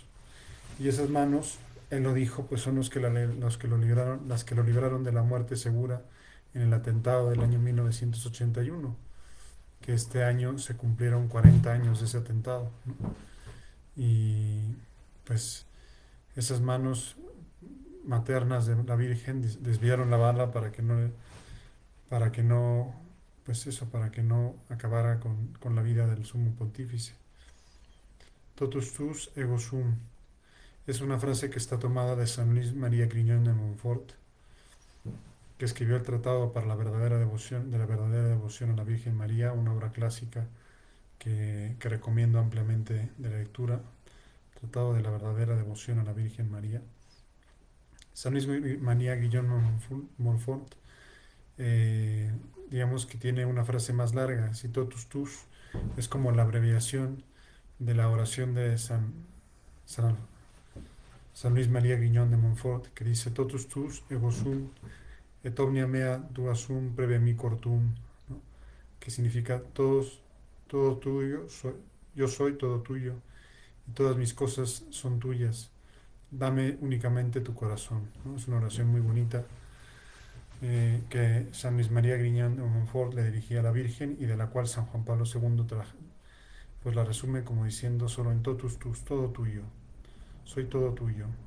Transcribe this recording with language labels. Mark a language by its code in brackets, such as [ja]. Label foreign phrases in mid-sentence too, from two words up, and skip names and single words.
[es] Y esas manos, él lo dijo, pues son las que lo libraron de la muerte segura en el atentado del año 1981, que este año se cumplieron 40 años de ese atentado, ¿no? Y pues esas manos maternas de la Virgen desviaron la bala para que no, pues eso, para que no acabara con la vida del sumo pontífice. [la] Totus tus ego sum [es] es una frase que está tomada de San Luis María Griñón de Montfort, que escribió el Tratado para la verdadera devoción, de la verdadera devoción a la Virgen María, una obra clásica que recomiendo ampliamente de lectura. Tratado de la verdadera devoción a la Virgen María. San Luis María Guillón Montfort, digamos que tiene una frase más larga, si [la] totus tus, [es] es como la abreviación de la oración de San, San Luis María Guillón de Montfort, que dice [la] totus tus ego sum et omnia mea tua sum preve mi cortum, [es] ¿no?, que significa todo tuyo, yo soy todo tuyo y todas mis cosas son tuyas, dame únicamente tu corazón, ¿no? Es una oración muy bonita, que San Luis María Griñón de Montfort le dirigía a la Virgen y de la cual San Juan Pablo II pues la resume como diciendo solo en [la] totus tus, [es] todo tuyo, soy todo tuyo.